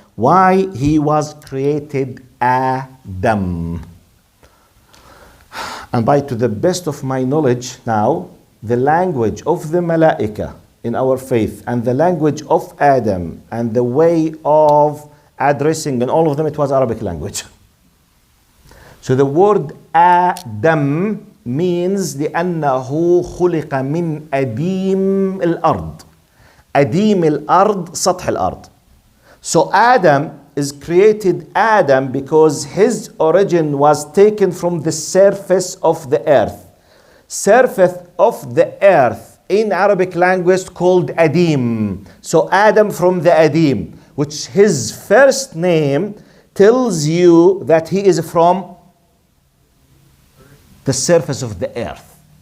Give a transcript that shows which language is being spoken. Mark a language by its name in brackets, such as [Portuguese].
[English] Why he was created Adam. And to the best of my knowledge now, the language of the Malaika in our faith and the language of Adam and the way of addressing and all of them, it was Arabic language. So the word [Arabic] آدم means لأنه خلق من أديم الأرض. أديم الأرض سطح الأرض. [English] So Adam is created Adam because his origin was taken from the surface of the earth. Surface of the earth in Arabic language called Adim. So Adam from the Adim, which his first name tells you that he is from the surface of the earth.